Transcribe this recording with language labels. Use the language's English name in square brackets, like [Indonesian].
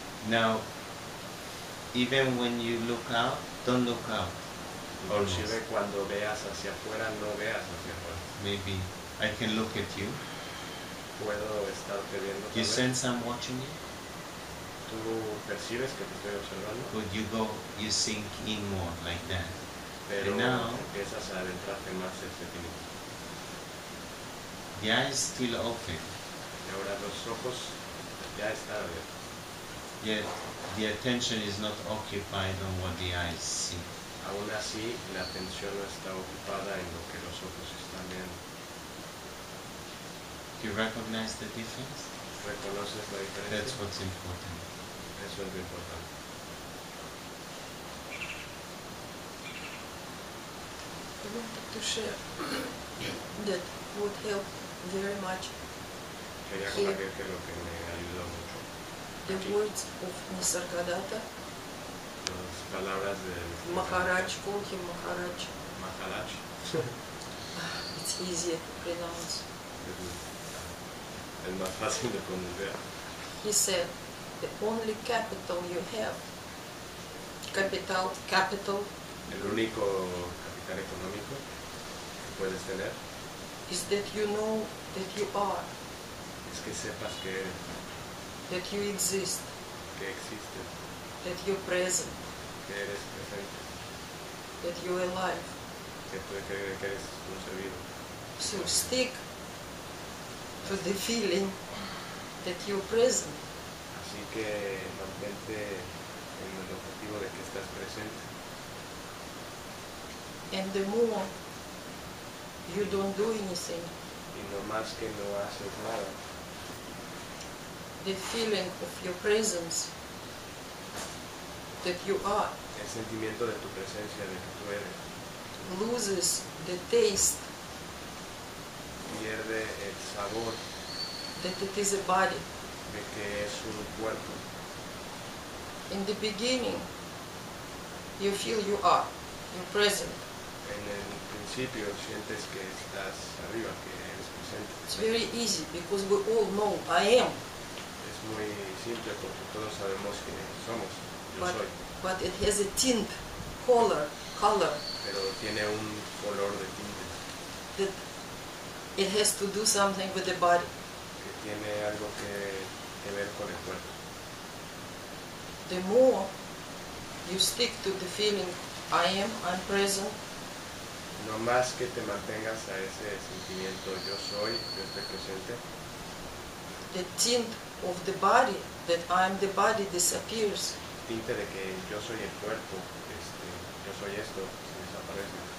[English] Now, even when you look out, don't look out. [Spanish] Inclusive cuando veas hacia afuera, no veas hacia afuera. [English] Maybe I can look at you. [Spanish] Puedo estarte viendo [English] You [Spanish] tal vez. [English] sense I'm watching you? [Spanish] Tú percibes que te estoy observando, [English] But you sink in more like that. [Spanish] pero [English] And now- [Spanish] empiezas a adentrarte más hacia ti mismo. [English] The eyes still open, [Spanish] Y ahora los ojos ya están abiertos. [English] yet the attention is not occupied on what the eyes see. [Spanish] Aún así, la atención no está ocupada en lo que los ojos están viendo. [English] Do you recognize the difference? [Spanish] ¿Reconoces la diferencia? [English] That's what's important. [Spanish] Eso es lo importante. [English] I wanted to share that would help very much [Spanish] Quería Sí. compartir que lo que me ayudó mucho, [English] the words of Nisargadatta, [Spanish] las palabras del [English] Maharaj, call him Maharaj. [Spanish] Maharaj. [English] It's easier to pronounce. [Spanish] Es más fácil de pronunciar. [English] He said, the only capital you have, capital [Spanish] El único capital económico que puedes tener [English] is that you know that you are, [Spanish] es que sepas que eres, [English] that you exist, [Spanish] que existes, [English] that you're present, [Spanish] que eres presente, [English] that you're alive. [Spanish] que eres un ser vivo. [English] So stick to the feeling that you're present. [Spanish] Así que mantente en el objetivo de que estás presente. [English] And the more you don't do anything, [Spanish] Y no más que no haces nada, [English] the feeling of your presence, that you are, [Spanish] el sentimiento de tu presencia, de que tú eres, [English] loses the taste [Spanish] pierde el sabor [English] that it is a body. [Spanish] de que es un cuerpo. [English] In the beginning, you feel you are, you're present. [Spanish] En el principio sientes que estás arriba, que eres presente. [English] It's very easy because we all know I am, [Spanish] Es muy simple porque todos sabemos que somos, yo [English] but, [Spanish] soy, [English] but it has a tint, color, [Spanish] pero tiene un color de tinte [English] that it has to do something with the body. [Spanish] que tiene algo que ver con el cuerpo. [English] The more you stick to the feeling I am, I'm present, [Spanish] No más que te mantengas a ese sentimiento yo soy, yo estoy presente, [English] the tint of the body, that I'm the body, disappears. [Spanish] tinte de que yo soy el cuerpo, yo soy esto, se desaparece.